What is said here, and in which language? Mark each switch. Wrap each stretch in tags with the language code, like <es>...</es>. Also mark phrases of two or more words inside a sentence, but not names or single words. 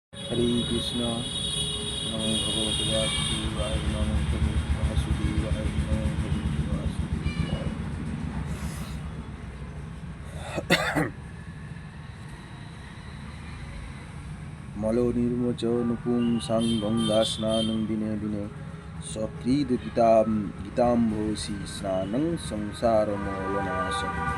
<bn>হরে কৃষ্ণ।</bn> <sa>নমো ভগবতে বাসুদেবায়, নমো ভগবতে বাসুদেবায়, নমো ভগবতে বাসুদেবায়। মলো নির্মোচন পুংসাং গঙ্গা স্নানং দিনে দিনে সকৃদ গীতাম্ভোষি স্নানং সংসার মলনাশন।</sa>